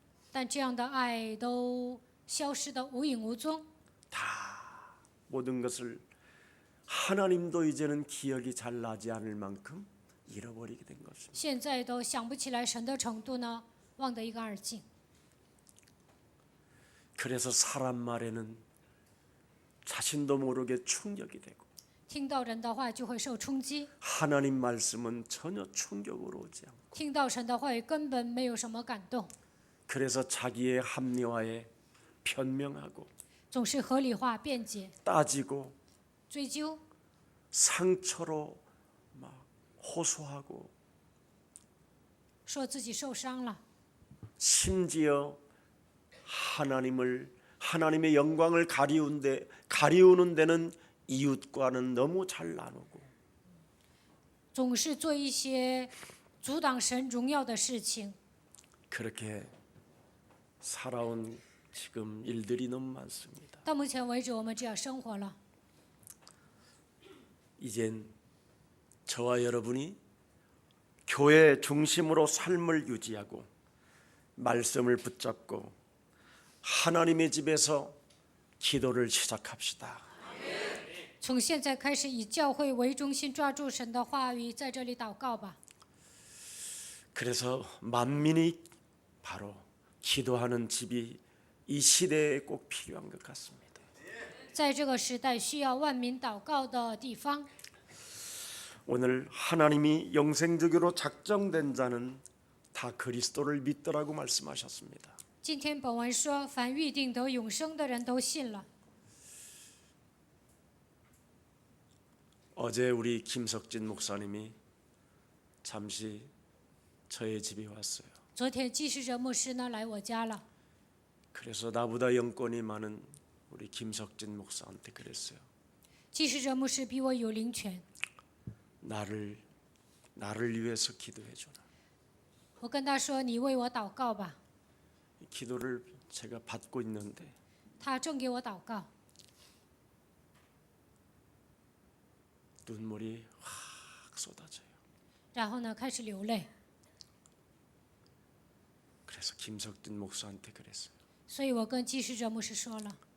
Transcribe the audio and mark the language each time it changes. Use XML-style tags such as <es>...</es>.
<zh>但这样的爱都消失得无影无踪。</zh> <ko>모든 것을 하나님도 이제는 기억이 잘 나지 않을 만큼 잃어버리게 된 것입니다.</ko> <zh>现在都想不起来神的程度呢，忘得一干二净。</zh> <ko>그래서 사람 말에는 자신도 모르게 충격이 되고</ko> <zh>听到人的话就会受冲击，</zh> <ko>하나님 말씀은 전혀 충격으로 오지 않고</ko> <zh>听到神的话语根本没有什么感动，</zh> <ko>그래서 자기의 합리화에 변명하고</ko> <zh>总是合理化辩解、</zh> <ko>따지고</ko> <zh>追究，</zh> <ko>상처로 막 호소하고</ko> <zh>说自己受伤了，</zh> <ko>심지어 하나님의 영광을 가리우는 데는 이웃과는 너무 잘 나누고</ko> <zh>总是做一些阻挡神荣耀的事情。</zh> <ko>그렇게 살아온 지금 일들이 너무 많습니다.</ko> <zh>到目前为止，我们这样生活了。</zh> <ko>이젠 저와 여러분이 교회 중심으로 삶을 유지하고 말씀을 붙잡고 하나님의 집에서 기도를 시작합시다.</ko> <zh>从现在开始，以教会为中心，抓住神的话语，在这里祷告吧。</zh> <ko>그래서 만민이 바로 기도하는 집이 이 시대에 꼭 필요한 것 같습니다.</ko> <zh>在这个时代，需要万民祷告的地方。</zh> <ko>오늘 하나님이 영생적으로 작정된 자는 다 그리스도를 믿더라고 말씀하셨습니다.</ko> <zh>今天本文说，凡预定得永生的人都信了。</zh> <ko>어제 우리 김석진 목사님이 잠시 저의 집에 왔어요.</ko> <zh>昨天记事者牧师呢来我家了，</zh> <ko>그래서 나보다 영권이 많은 우리 김석진 목사한테 그랬어요.</ko> <zh>记事者牧师比我有灵权，</zh> <ko>나를 위해서 기도해 주라.</ko> <zh>我跟他说：“你为我祷告吧。</zh> <ko>이 기도를 제가 받고 있는데 ”</ko> <zh>他正给我祷告，</zh> <ko>눈물이 확 쏟아져요.</ko> <zh>然后呢开始流泪。</zh> <ko>그래서 김석진 목사한테 그랬어요.</ko> <zh>所以我跟记事者牧师说了，</zh>